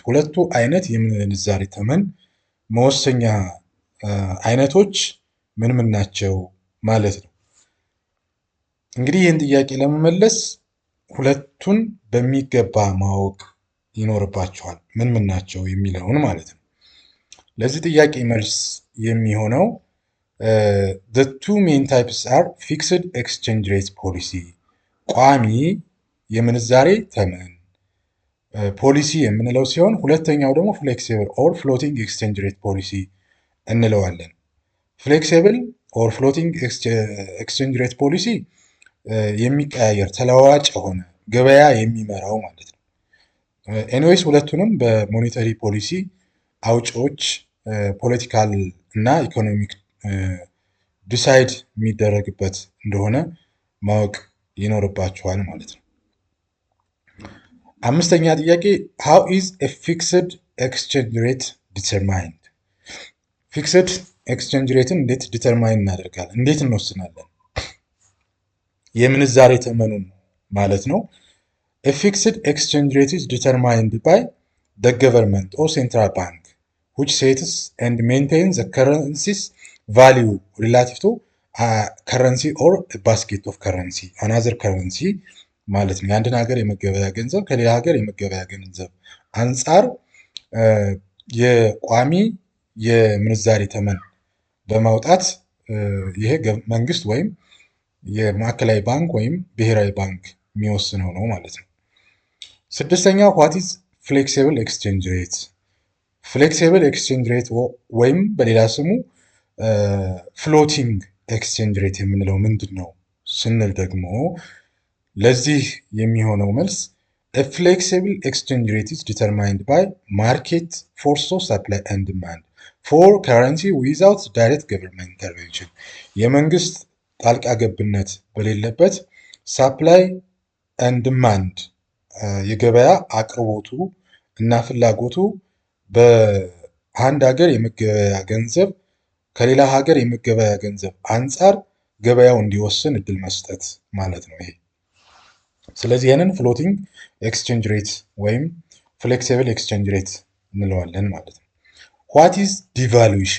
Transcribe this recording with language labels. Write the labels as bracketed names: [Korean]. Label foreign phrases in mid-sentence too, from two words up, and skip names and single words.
[Amharic] ሁለቱ አይነት የምንዛሬ ተመን መወሰኛ አይነቶች ምን ምን ናቸው ማለት ነው። እንግዲህ ይህን ጥያቄ ለመመለስ ሁለቱን በሚገባ ማወቅ ይኖርባቸዋል ምን ምን ናቸው የሚለውን ማለት ነው። ለዚህ ጥያቄ መልስ የሚሆነው [English] the two main types are fixed exchange rate policy [Amharic] ቋሚ የምንዛሬ ተመን ፖሊሲ የምንለው ሲሆን ሁለተኛው ደግሞ [English] flexible or floating exchange rate [Amharic] ፖሊሲ እንለዋለን። [English] flexible or floating exchange rate policy [Amharic] የሚቀያየር ተለዋዋጭ የሆነ ገበያ የሚመራው ማለት ነው። ኤኒዌይስ ሁለቱንም [English] በmonetary policy [Amharic] አውጪዎች ፖለቲካል እና [English] economic decide [Amharic] የሚደረግበት እንደሆነ ማወቅ ይኖርባችኋል ማለት ነው። አምስተኛ ጥያቄ [English] how is a fixed exchange rate determined? fixed exchange rateን [Amharic] እንዴት ዲተርማይን እናደርጋለን? እንዴት እንወስናለን? የምንዛሬ ተመኑን ማለት ነው። [English] a fixed exchange rate is determined by the government or central bank which sets and maintains the currency's value relative to currency or a basket of currency another currency [Amharic] ማለት ነው። የአንድን ሀገር የመገበያ ገንዘብ ከሌላ ሀገር የመገበያ ገንዘብ አንጻር የቋሚ የምንዛሬ ተመን በማውጣት ይሄ መንግስት ወይም የማዕከላዊ ባንክ ወይም ብሔራዊ ባንክ የሚወስነው ነው ማለት ነው። ስድስተኛው [English] What is flexible exchange rate? flexible exchange rate [Amharic] ወይም በሌላ ስሙ [English] floating exchange rate [Amharic] የምንለው ምንድን ነው ስንል ደግሞ ለዚህ የሚሆነው መልስ [English] a flexible exchange rate is determined by market forces of supply and demand for currency without direct government intervention [Amharic] የመንግስት ጣልቃ ገብነት በሌለበት [English] ሳፕላይ and demand [Amharic] የገበያ አቅርቦቱ እና ፍላጎቱ በአንድ ሀገር የመገበያ ገንዘብ ከሌላ ሀገር የመገበያ ገንዘብ አንጻር ገበያው እንዲወስን እድል መስጠት ማለት ነው ይሄ። ስለዚህ ያንን [English] floating exchange rate [Amharic] ወይም [English] flexible exchange rate [Amharic] እንለዋለን ማለት ነው። [English] What is devaluation?